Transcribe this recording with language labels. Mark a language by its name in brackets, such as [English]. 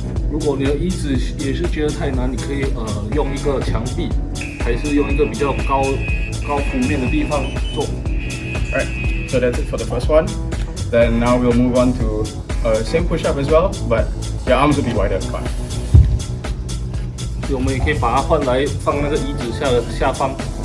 [Chinese] 如果你的椅子也是觉得太难，你可以用一个墙壁，还是用一个比较高幅面的地方做。 [English] Alright, so that's it for the first one. Then now we'll move on to same push-up as well, but your arms will be wider. Fine. [Chinese] 所以我们也可以把它换来放那个椅子下方。